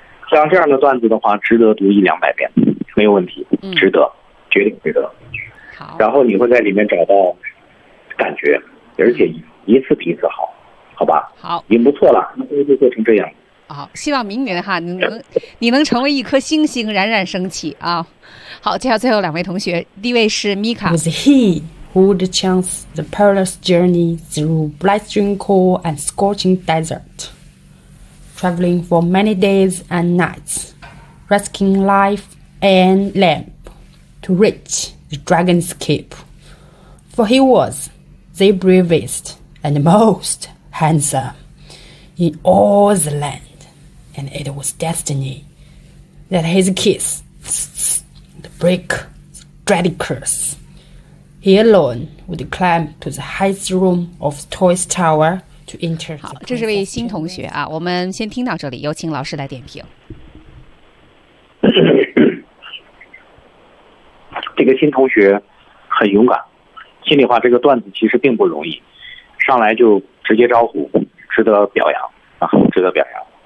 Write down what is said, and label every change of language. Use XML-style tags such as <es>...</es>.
<zh>像这样的段子的话，值得读一两百遍，没有问题，值得，绝对值得。然后你会在里面找到感觉，而且一次比一次好，好吧？好，已经不错了，那不如就做成这样。好，希望明年哈，你能成为一颗星星，冉冉升起啊！好，介绍最后两位同学，第一位是 Mika。</zh> <en>Was he who would chance the perilous journey through blistering cold and scorching desert, traveling for many days and nights, risking life and limb to reach the dragon's keep? For he was the bravest and most handsome in all the land. And it was destiny that his kiss break the dreaded curse. He alone would climb to the highest room of Toy's Tower to enter.</en> <zh>好，这是位新同学啊，我们先听到这里，有请老师来点评。这个新同学很勇敢，心里话，这个段子其实并不容易，上来就直接招呼，值得表扬啊，值得表扬。</zh>